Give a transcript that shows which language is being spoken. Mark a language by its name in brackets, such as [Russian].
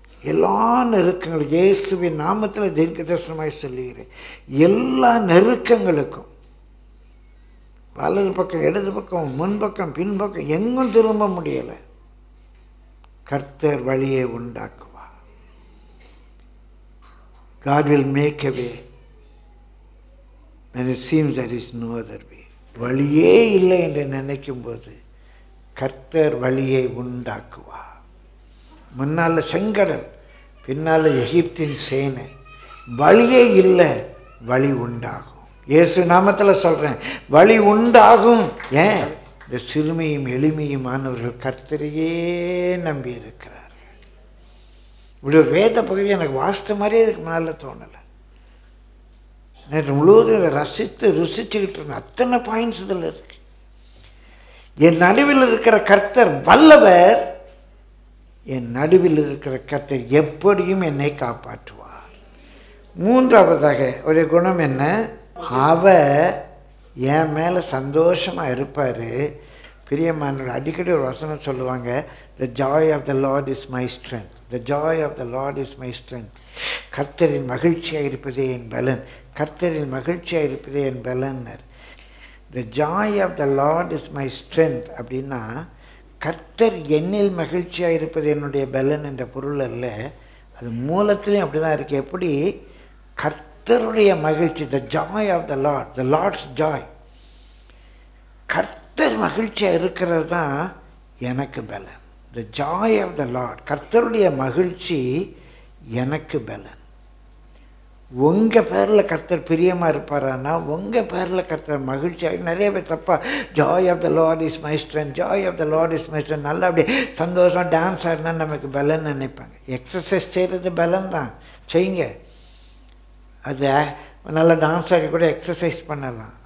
[Tamil] எல்லா நெருக்கங்களும் இயேசுவின் நாமத்தில் தீர்க்க தரிசனமாய் சொல்லுகிறேன், எல்லா நெருக்கங்களுக்கும் வலது பக்கம் இடது பக்கம் முன்பக்கம் பின்பக்கம் எங்கும் திரும்ப முடியலை, கர்த்தர் வழியை உண்டாக்குவார். [English] God will make a way when it seems there is no other way. [Tamil] வழியே இல்லை என்று நினைக்கும் போது கர்த்தர் வழியை உண்டாக்குவார். முன்னால் செங்கடல், பின்னால் எகிப்தின் சேனை, வழியே இல்லை, வழி உண்டாகும். இயேசு நாமத்தில் சொல்கிறேன், வழி உண்டாகும். ஏன்? இந்த சிறுமையும் எளிமையுமானவர்கள் கர்த்தரையே நம்பி இருக்கிறார்கள். இப்படி ஒரு வேத பகுதி எனக்கு வாசித்த மாதிரியே இதுக்கு முன்னால் தோணலை. நேற்று முழுவதும் இதை ரசித்து ருசிச்சுக்கிட்டு இருந்தேன். அத்தனை பாயிண்ட்ஸ் இதில் இருக்கு. என் நடுவில் இருக்கிற கர்த்தர் வல்லவர், என் நடுவில் இருக்கிற கர்த்தர் எப்படியும் என்னை காப்பாற்றுவார். மூன்றாவதாக ஒரு குணம் என்ன? அவர் என் மேலே சந்தோஷமாக இருப்பார். பிரியமானவர்கள் அடிக்கடி ஒரு வசனம் சொல்லுவாங்க, [English] the joy of the Lord is my strength, the joy of the Lord is my strength. [Tamil] கர்த்தரின் மகிழ்ச்சியாக இருப்பதே என் பலன், கர்த்தரின் மகிழ்ச்சியாக இருப்பதே என் பலன்னர். [English] the joy of the Lord is my strength [Tamil] அப்படின்னா கர்த்தர் என்னில் மகிழ்ச்சியாக இருப்பது என்னுடைய பலன் என்ற பொருள் அல்ல. அது மூலத்திலையும் அப்படி தான் இருக்குது. எப்படி? கர்த்தருடைய மகிழ்ச்சி, [English] the joy of the Lord, the Lord's joy. [Tamil] கர்த்தர் மகிழ்ச்சியாக இருக்கிறது தான் எனக்கு பலன். [English] the joy of the Lord, [Tamil] கர்த்தருடைய மகிழ்ச்சி எனக்கு பலன். உங்கள் பேரில் கர்த்தர் பிரியமாக இருப்பாரான்னா, உங்கள் பேரில் கர்த்தர் மகிழ்ச்சியாக, நிறைய பேர் தப்பாக [English] joy of the Lord is my strength, [Tamil] Joy of the Lord is my strength, நல்லா அப்படியே சந்தோஷம் டான்ஸ் ஆடினா நமக்கு பலன் நினைப்பாங்க. எக்ஸசைஸ் செய்கிறது பலன் தான், செய்யுங்க. அது நல்லா டான்ஸ் ஆடி கூட எக்ஸசைஸ் பண்ணலாம்.